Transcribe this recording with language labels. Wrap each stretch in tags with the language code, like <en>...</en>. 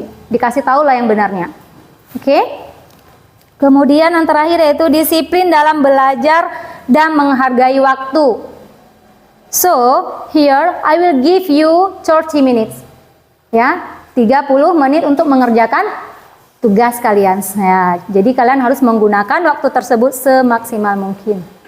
<id>Dikasih tahu lah yang benarnya. Oke? Kemudian yang terakhir yaitu disiplin dalam belajar dan menghargai waktu.</id> <en>So, here I will give you 30 minutes.</en> <id>Ya, 30 menit untuk mengerjakan tugas kalian. Ya, jadi kalian harus menggunakan waktu tersebut semaksimal mungkin.</id>